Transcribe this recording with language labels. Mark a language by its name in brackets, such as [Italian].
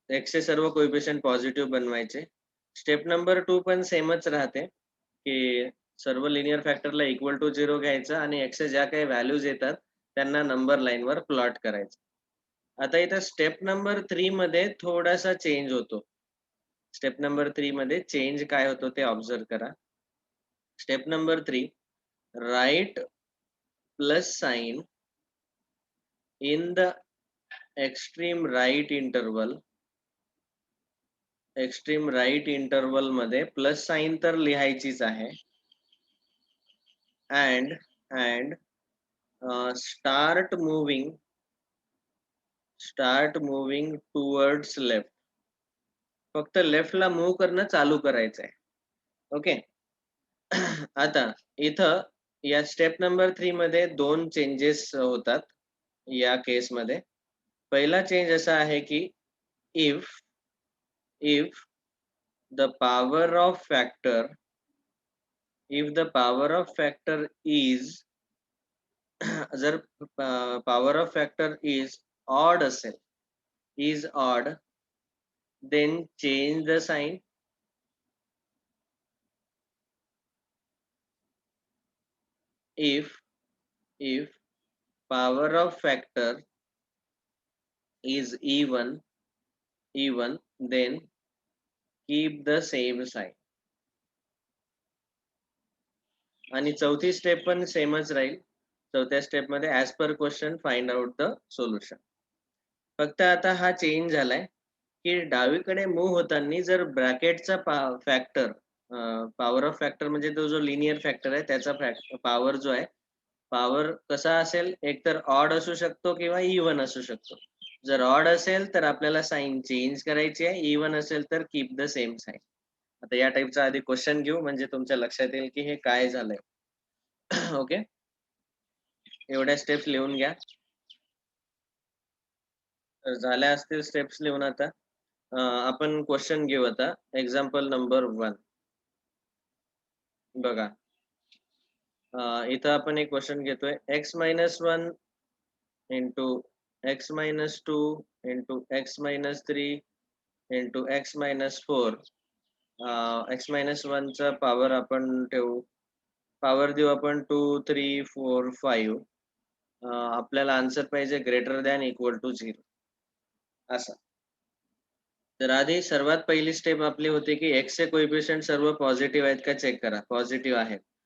[Marathi] चे सर्व coefficient positive बनवायचे. स्टेप नंबर 2 पण सेमच राहते, की सर्व लिनियर फॅक्टरला इक्वल टू 0 घ्यायचं आणि च्या ज्या काही व्हॅल्यूज येतात त्यांना नंबर लाईनवर प्लॉट करायचं. आता इथं स्टेप नंबर 3 मध्ये थोडासा चेंज होतो. स्टेप नंबर 3 मध्ये चेंज काय होतो ते ऑब्झर्व्ह करा. [English] Step number 3, right plus sign in the extreme right interval. [Marathi] Extreme right interval मध्ये प्लस साइन तर लिहायचीच आहे. [English] and start moving towards left. [Marathi] फक्त लेफ्टला मूव्ह करणं चालू करायचं आहे. ओके. आता इथं या स्टेप नंबर 3 मध्ये 2 चेंजेस होतात या केसमध्ये. पहिला चेंज असा आहे की [English] if if the power of factor is [Marathi] जर power of factor is odd असेल, is odd, [English] then change the sign. If power of factor is even, then keep the same sign. [Marathi] आणि चौथी स्टेप पण सेमच राहील. चौथ्या स्टेप मध्ये [English] As per question find out the solution. [Marathi] फक्त आता हा चेंज झालाय की डावीकडे मूव्ह होताना जर ब्रॅकेटचा फॅक्टर, पॉवर ऑफ फॅक्टर म्हणजे तो जो लिनियर फॅक्टर आहे त्याचा पॉवर जो आहे, पॉवर कसा असेल, एकतर ऑड असू शकतो किंवा इवन असू शकतो. जर ऑड असेल तर आपल्याला साइन चेंज करायची आहे, इवन असेल तर [English] Keep the same sign. [Marathi] आता या टाइपचा आधी क्वेश्चन घेऊ म्हणजे तुमच्या लक्षात येईल की हे काय झालंय. ओके, एवढ्या स्टेप्स लिहून घ्या. तर झाल्या असतील स्टेप्स लिहून. आता आपण क्वेश्चन घेऊ. आता एक्झाम्पल नंबर 1 बघा. इथं आपण एक क्वेश्चन घेतोय. [English] x-1 into x-2 into x-3 into x-4. [Marathi] x-1 चा पॉवर आपण ठेवू, पॉवर देऊ आपण 2, 3, 4, 5. आपल्याला आन्सर पाहिजे ग्रेटर दॅन इक्वल टू 0 असा. तर आधी सर्वात पहिली स्टेप आपली होती की x चे कोएफिशियंट सर्व पॉझिटिव्ह आहेत का चेक करा. पॉझिटिव्ह आहेत.